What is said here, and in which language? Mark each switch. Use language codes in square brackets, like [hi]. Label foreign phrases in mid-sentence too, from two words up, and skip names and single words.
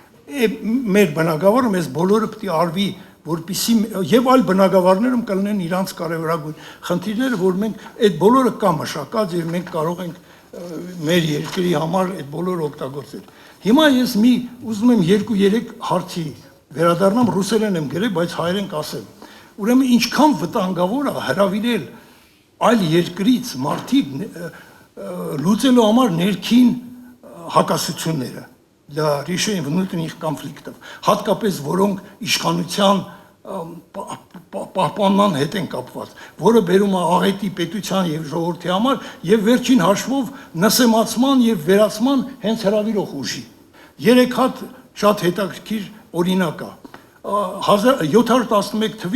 [hy] Մեր բնակավարում այս բոլորը պետք է արվի որպեսզի եւ այլ բնակավարներում կլինեն իրանց կարևորագույն խնդիրները, որ մենք այդ բոլորը կա մշակած եւ մենք կարող ենք մեր երկրի համար այդ բոլորը օգտագործել։ Հիմա ես ուզում եմ 2-3 հարցի վերադառնամ, ռուսերեն եմ գրել, բայց հայերեն կասեմ։ Ուրեմն ինչքան վտանգավոր է հրավիրել այլ երկրից մարդիկ լուծելու համար ներքին հակասությունները, [ru] для решения внутренних конфликтов, [hy] հատկապես որոնք իշխանության պահպանման հետ են կապված, որը բերում է աղետի պետության եւ ժողովրդի համար եւ վերջին հաշվով նսեմացման եւ վերացման հենց հրավիրող ուժի։ 3 հատ շատ հետաքրքիր օրինակ է։ 1711 թվին